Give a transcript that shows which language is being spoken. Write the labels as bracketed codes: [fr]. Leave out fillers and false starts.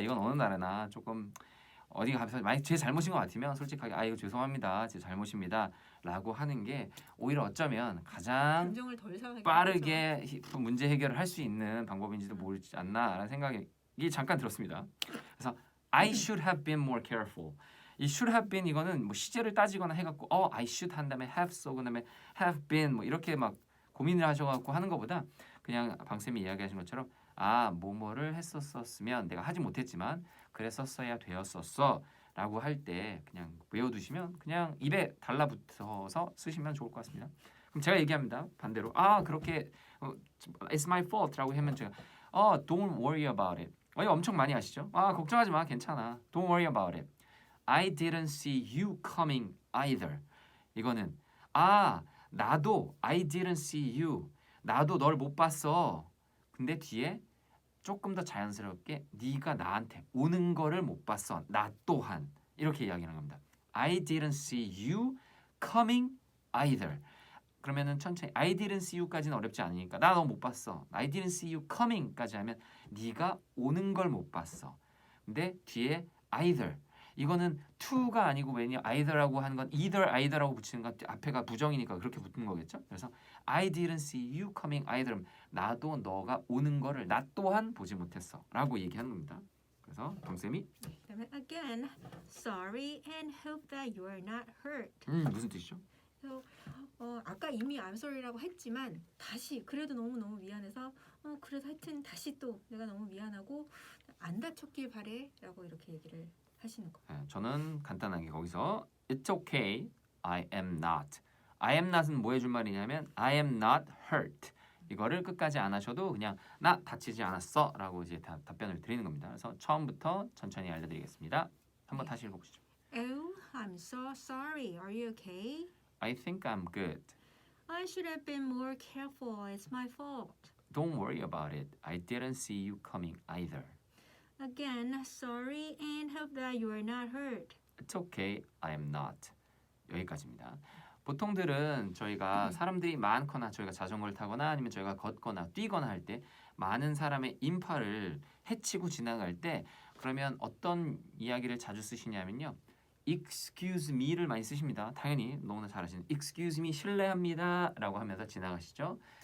[ko] 이건 어느 나라나 조금 어디가 가서 만약 제 잘못인 것 같으면 솔직하게 이거 죄송합니다 제 잘못입니다 라고 하는 게 오히려 어쩌면 가장 감정을 덜 상하게 빠르게 문제 해결을 할 수 있는 방법인지도 모르지 않나라는 생각이 잠깐 들었습니다. 그래서 [en] I should have been more careful. [ko] 이 [en] should have been [ko] 이거는 뭐 시제를 따지거나 해갖고 I should 한 다음에 have so 그다음에 have been 뭐 이렇게 막 고민을 하셔갖고 하는 것보다 그냥 방쌤이 이야기하신 것처럼 뭐뭐를 했었으면 내가 하지 못했지만 그랬었어야 되었었어 라고 할 때 그냥 외워두시면 그냥 입에 달라붙어서 쓰시면 좋을 것 같습니다. 그럼 제가 얘기합니다. 반대로 그렇게 [en] it's my fault [ko] 라고 하면 제가 [en] don't worry about it. [ko] 이거 엄청 많이 아시죠? 걱정하지 마 괜찮아. [en] Don't worry about it. I didn't see you coming either. [ko] 이거는 나도 [en] I didn't see you. [ko] 나도 널 못 봤어. 근데 뒤에 조금 더 자연스럽게 네가 나한테 오는 거를 못 봤어. 나 또한 이렇게 이야기하는 겁니다. [en] I didn't see you coming either. [ko] 그러면은 천천히 [en] I didn't see you [ko] 까지는 어렵지 않으니까 나 너 못 봤어. [en] I didn't see you coming [ko] 까지 하면 네가 오는 걸 못 봤어. 근데 뒤에 either 이거는 to가 아니고 왜냐 either라고 하는 건 either라고 붙이는 건 앞에가 부정이니까 그렇게 붙는 거겠죠. [en] 그래서 I didn't see you coming either. [ko] 나도 너가 오는 거를 나 또한 보지 못했어라고 얘기하는 겁니다. 그래서 동쌤이 그다음에 [en] again, sorry and hope that you are not hurt. [ko] 무슨 뜻이죠? 그래서 아까 이미 [en] I'm sorry [ko] 라고 했지만 다시 그래도 너무 미안해서 그래도 하여튼 다시 또 내가 너무 미안하고 안 다쳤길 바래라고 이렇게 얘기를 하시는 거. 저는 간단하게 거기서 [en] It's okay, I am not. I am not은 [ko] 뭐 해줄 말이냐면 [en] I am not hurt. [ko] 이거를 끝까지 안 하셔도 그냥 나 다치지 않았어 라고 이제 답변을 드리는 겁니다. 그래서 처음부터 천천히 알려드리겠습니다. 한번 다시 읽어보시죠. [en] Oh, I'm so sorry. Are you okay? I think I'm good. I should have been more careful. It's my fault. Don't worry about it. I didn't see you coming either. Again, sorry and hope that you are not hurt. It's okay. I am not. [ko] 여기까지입니다. 보통들은 저희가 사람들이 많거나 저희가 자전거를 타거나 아니면 저희가 걷거나 뛰거나 할 때 많은 사람의 인파를 헤치고 지나갈 때 그러면 어떤 이야기를 자주 쓰시냐면요. [en] Excuse me [ko] 를 많이 쓰십니다. 당연히 너무나 잘하시는 Excuse me 실례합니다 라고 하면서 지나가시죠.